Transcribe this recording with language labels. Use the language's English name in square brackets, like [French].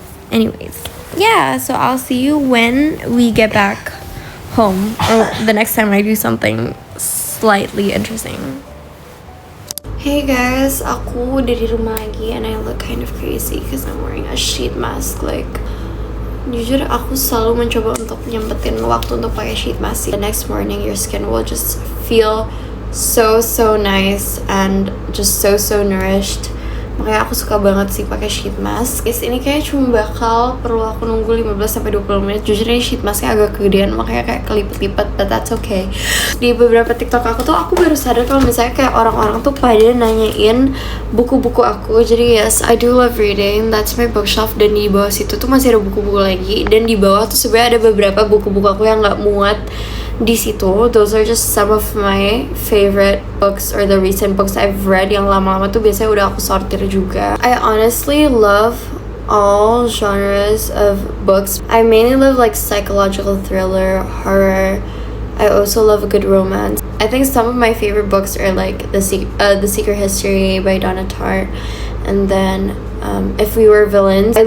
[English] Anyways, yeah, so I'll see you when we get back home or the next time I do something slightly interesting. Hey guys, [Indonesian] aku udah di rumah lagi [English] and I look kind of crazy because I'm wearing a sheet mask. [Indonesian] Like, jujur aku selalu mencoba untuk nyempetin waktu untuk pakai sheet mask. [English] The next morning your skin will just feel so nice and just so nourished. [Indonesian] Makanya aku suka banget sih pakai sheet mask. Guys, ini kayak cuma bakal perlu aku nunggu 15-20 menit. Jujur ini sheet masknya agak kegedean, makanya kayak kelipet-lipet, [English] but that's okay. [Indonesian] Di beberapa TikTok aku tuh aku baru sadar kalau misalnya kayak orang-orang tuh pada nanyain buku-buku aku. Jadi [English] yes, I do love reading. That's my bookshelf, [Indonesian] dan di bawah situ tuh masih ada buku-buku lagi. Dan di bawah tuh sebenarnya ada beberapa buku-buku aku yang nggak muat di situ. [English] Those are just some of my favorite books or the recent books I've read. [Indonesian] Yang lama-lama tuh biasanya udah aku sortir juga. [English] I honestly love all genres of books. I mainly love like psychological thriller, horror. I also love a good romance. I think some of my favorite books are like The Secret History by Donna Tartt, and then If We Were Villains.